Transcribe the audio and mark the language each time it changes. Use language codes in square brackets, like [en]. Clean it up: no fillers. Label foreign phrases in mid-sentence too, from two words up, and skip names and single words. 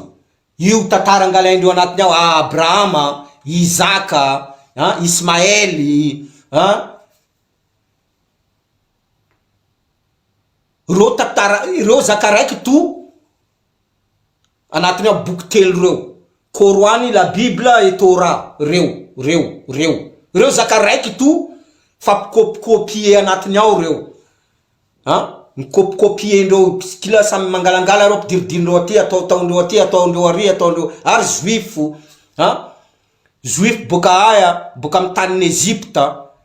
[mg] Io tantara angalaindreo anatiny ao. Abrahama, Isaka, Ismaely, ro zaka raiky to anatiny ao boky telo reo. [fr] Coran, la Bible et Torah. [mg] Reo zaka raiky to fa kopie anatiny ao reo. Mikopie ndreo kila samy mangalangala reo pidiridindreo aty, ataondreo aty, ataondreo ary, ataondreo ary juifu. Juif boka aya, boka amin'ny tanin'ny Egypta.